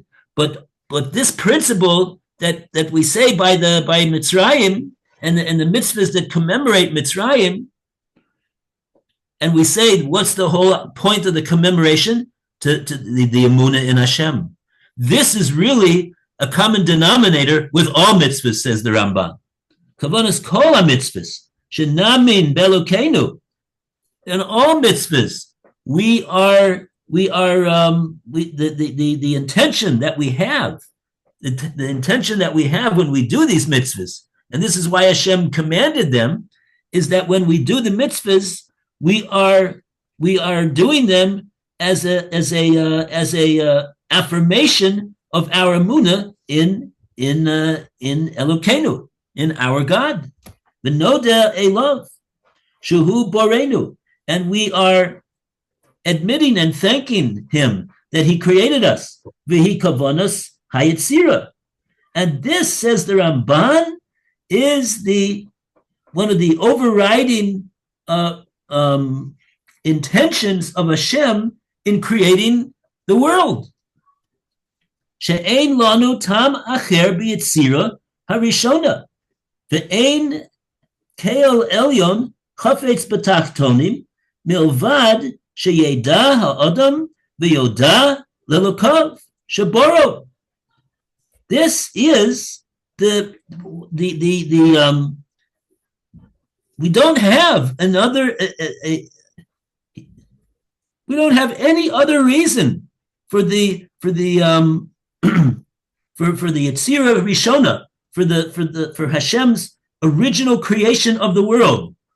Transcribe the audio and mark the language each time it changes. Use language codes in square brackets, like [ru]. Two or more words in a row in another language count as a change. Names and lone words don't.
[en] But this principle that we say by Mitzrayim and the mitzvahs that commemorate Mitzrayim, and we say, what's the whole point of the commemoration? To the emunah in Hashem. This is really a common denominator with all mitzvahs, says the Ramban. [he] כוונת כל מצוות שנאמין באלוקינו. [en] In all mitzvahs, the intention that we have, the intention that we have when we do these mitzvahs, and this is why Hashem commanded them, is that when we do the mitzvahs, we are doing them as a affirmation of our emunah in Elokeinu, in our God, [he] ונודה אליו שהוא בוראנו, [en] and we are admitting and thanking Him that He created us, [he] והיא כוונת היצירה, [en] and this, says the Ramban, is one of the overriding intentions of Hashem in creating the world. [he] שאין לנו טעם אחר ביצירה הראשונה, ואין קל עליון חפץ בתחתונים מלבד שידע האדם ויודה לאלוקיו שבראו. [en] This is the we don't have another we don't have any other reason for the [he] יצירה ראשונה, [en] for Hashem's original creation of the world.